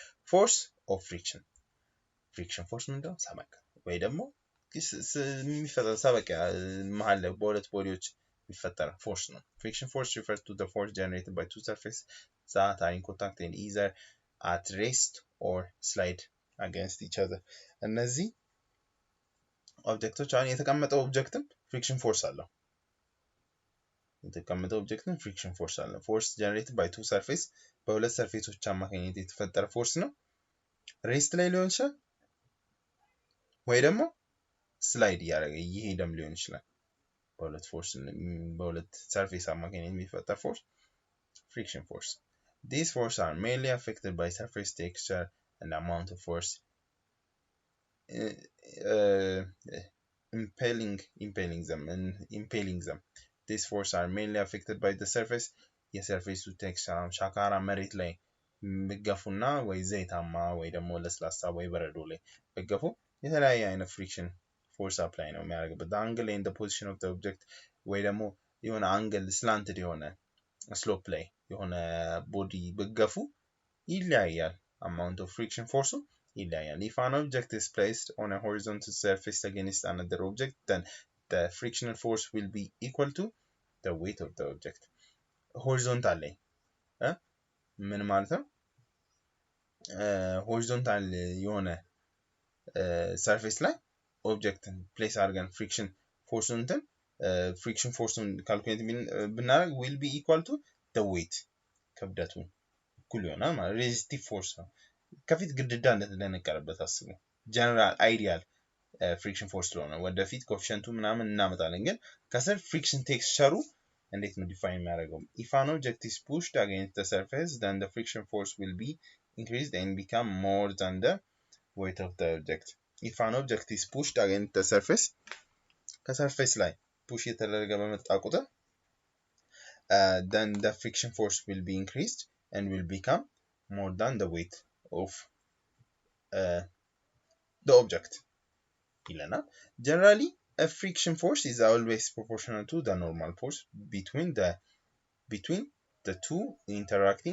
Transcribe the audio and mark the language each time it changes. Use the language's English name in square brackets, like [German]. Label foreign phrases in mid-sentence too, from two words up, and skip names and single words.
[English] force of friction force [Amharic] ምንድነው ሰበቅ ወይ ደግሞ የሚፈጠር ሰበቅ መሃል በሁለት ቦዲዎች የሚፈጠር force ነው [English] friction force refers to the force generated by two surfaces that are in contact and either at rest or slide against each other [Amharic] እነዚህ ኦብጀክቶች አሁን የተቀመጠው ኦብጀክትም friction force አለው የተቀመጠው ኦብጀክትም [English] friction force [Amharic] አለው [English] force generated by two surfaces [Amharic] በሁለት ሰርፌሶች አማካኝነት የተፈጠረ force ነው ሬስት ላይ ሊሆን ይችላል ወይ ደግሞ ስላይድ ያደረገ ይሄድም ሊሆን ይችላል በሁለት ሰርፌስ አማካኝነት የሚፈጠር [English] force friction force these forces are mainly affected by surface texture and amount of force impaling them these forces are mainly affected by the surface [Amharic] የሰርፌሱ ቴክስቸር ሻካራ መሬት ላይ በገፉና ወይ ዘይታማ ወይ ደግሞ ለስላሳ ወይ በረዶ ላይ በገፉ የተለያየ አይነት [English] friction force [Amharic] apply ነው የሚያደርግበት [English] the angle and the position of the object [Amharic] ወይ ደግሞ የሆነ አንግል slanted የሆነ slope ላይ የሆነ ቦዲ በገፉ ይለያያል [English] amount of friction force ይለያያል if an object is placed on a horizontal surface against another object then the frictional force will be equal to the weight of the object horizontal [Amharic] ላይ ምን ማለት ነው horizontal የሆነ surface ላይ ኦብጀክትን ፕሌስ አድርገን [English] friction [Amharic] force ካልኩሌት ብናደርግ [English] will be equal to the weight [Amharic] ክብደቱ እኩል ይሆናል ማለት [English] resistive force [Amharic] ነው ከፊት ግድዳ እንደተነቀረበት አስቡ [English] general ideal friction force [Amharic] ስለሆነ ወደፊት ኮኤፊሺየንቱ ምናምን እናመጣለን ግን ከስር friction texture እንዴት ነው ዲፋይን የሚያደርገው [English] if an object is pushed against the surface then the friction force will be increased and become more than the weight of the object if an object is pushed against the surface [Amharic] ከሰርፌስ ላይ ፑሽ የተደረገ በመጣ ቁጥር [English] then the friction force will be increased and will become more than the weight of the object ይለናል generally a friction force is always proportional to the normal force between the two interacting